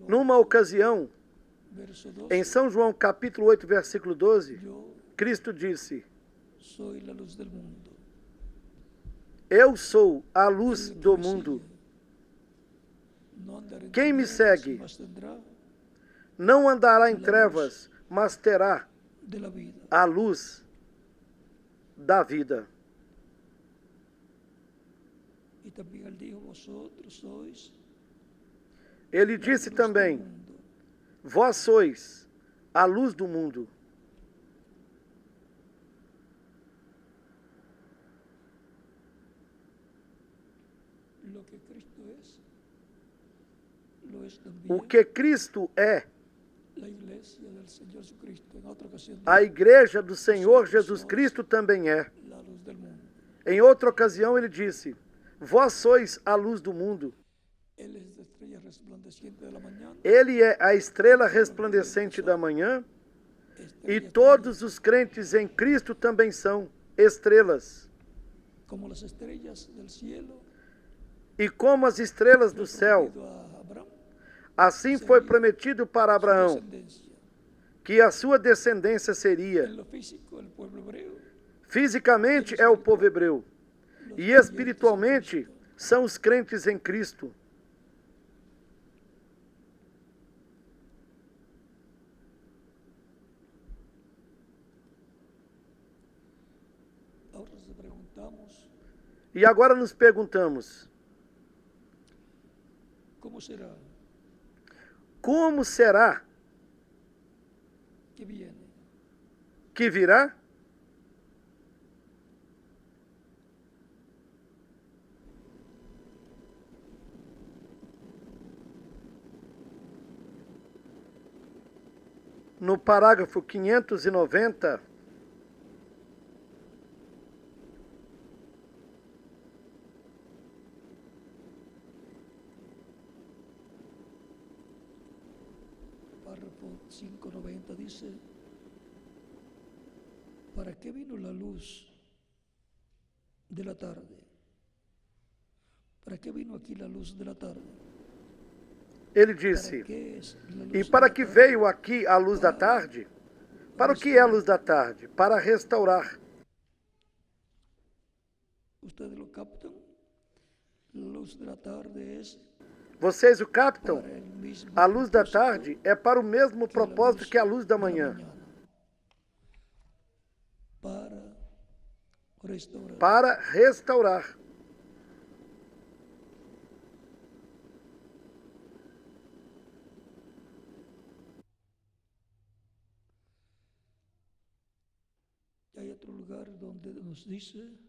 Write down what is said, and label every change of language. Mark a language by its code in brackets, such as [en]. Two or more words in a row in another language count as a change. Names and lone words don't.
[pt] Numa 8, ocasião, verso em 12, São João capítulo 8, versículo 12, [es] yo [pt] Cristo disse: [es] soy la luz del mundo. [pt] Eu sou a luz [es] El que [pt] do [es] me [pt] mundo. [es] sigue no andará en [pt] Quem me [es] tinieblas, [pt] segue [es] mas tendrá [pt] não andará em trevas, mas terá [es] de la vida. [pt] a luz da vida. [es] Y también él dijo, vosotros sois [pt] Ele [es] la [pt] disse [es] luz [pt] também: [es] del mundo. [pt] Vós sois a luz do mundo. [es] Lo que Cristo es, lo es [pt] O [es] también [pt] que Cristo é, [es] la iglesia del Señor Jesucristo. En otra ocasión [pt] a [es] dijo, [pt] igreja do Senhor Jesus Cristo também é. [es] la luz del mundo. [pt] Em outra ocasião ele disse: Vós sois a luz do mundo. [es] Él es la estrella resplandeciente de la mañana. [pt] Ele é a estrela resplandecente da manhã, e [es] Estrellas [pt] todos os crentes em Cristo também são estrelas. [es] como las estrellas del cielo, [pt] E como as estrelas do [es] fue [pt] céu, [es] prometido a Abraham, [pt] assim foi prometido para [es] su [pt] Abraão [es] descendencia. [pt] que a sua descendência seria. [es] En lo físico, el pueblo hebreo, [pt] Fisicamente é o povo hebreu, [es] los [pt] e [es] creyentes en [pt] espiritualmente [es] Cristo. [pt] são os crentes em Cristo. [es] Ahora nos preguntamos, [pt] E agora nos perguntamos: [es] ¿cómo será [pt] como será [es] que viene? [pt] que virá? No parágrafo 590, [es] Párrafo 590 dice, ¿para qué vino la luz de la tarde? ¿Para qué vino aquí la luz de la tarde? [pt] ele [es] ¿Para [pt] disse: [es] qué es la luz [pt] E [es] de [pt] para [es] la [pt] que [es] tarde? [pt] veio aqui a luz da tarde? Para o que é a luz da tarde? [es] Para restaurar. ¿Ustedes lo captan? La luz de la tarde es [pt] Vocês o captam? [es] para el mismo [pt] A luz da [es] propósito [pt] tarde é para o mesmo [es] que la [pt] propósito [es] luz [pt] que a luz da [es] de la [pt] manhã, [es] mañana, para restaurar. [pt] para restaurar. [es] Y hay otro lugar donde nos dice,